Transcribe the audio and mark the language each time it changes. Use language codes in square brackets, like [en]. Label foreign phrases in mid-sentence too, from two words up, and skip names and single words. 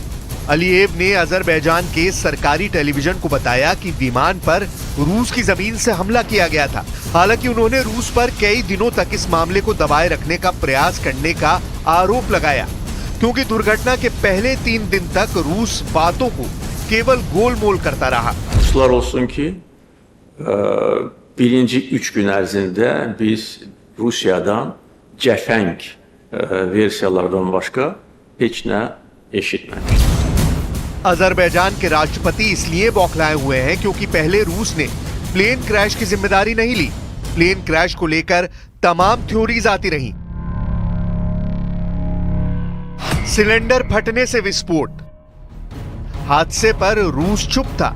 [hi] अलीयेव ने अजरबैजान के सरकारी टेलीविजन को बताया कि विमान पर रूस की जमीन से हमला किया गया था। हालांकि उन्होंने रूस पर कई दिनों तक इस मामले को दबाए रखने का प्रयास करने का आरोप लगाया, क्योंकि दुर्घटना के पहले 3 दिन तक रूस बातों को केवल गोलमोल करता रहा। [az] Ruslar olsun ki birinci 3 gün ərzində biz Rusiyadan cəfəng versiyalardan başqa heç nə eşitməmişdik। [hi] अजरबैजान के राष्ट्रपति इसलिए बौखलाए हुए हैं क्योंकि पहले रूस ने [en] plane crash [hi] की जिम्मेदारी नहीं ली। [en] plane crash [hi] को लेकर तमाम थ्योरीज आती रहीं। सिलेंडर फटने से विस्फोट, हादसे पर रूस चुप था।